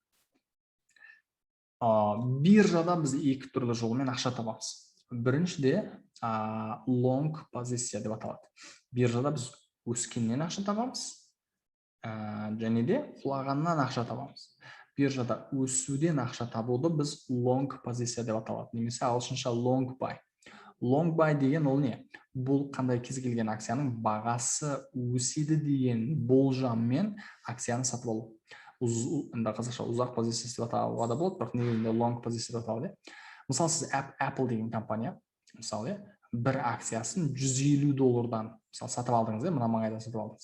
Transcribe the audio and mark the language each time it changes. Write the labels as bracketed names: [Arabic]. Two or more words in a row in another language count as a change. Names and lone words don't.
[Kazakh] Биржада біз екі түрлі жолмен ақша табамыз. Біріншіде long позиция деп аталады. Биржада біз өскеннен ақша табамыз, және де құлағаннан ақша табамыз. Биржада өсуден ақша табуды біз long позиция деп аталады, немесе ағылшынша [English] long buy. Long buy [Kazakh] деген ол не? Бұл қандай кез келген акцияның бағасы өседі деген болжаммен акцияны сатып алу. Қазақша ұзақ позициясы деп атауға да болады, бірақ негізінде long позиция деп аталады. Мысалы, сіз Apple деген компания, мысалы, бір акциясын $150 мысалы сатып алдыңыз, мына маңайда сатып алдыңыз.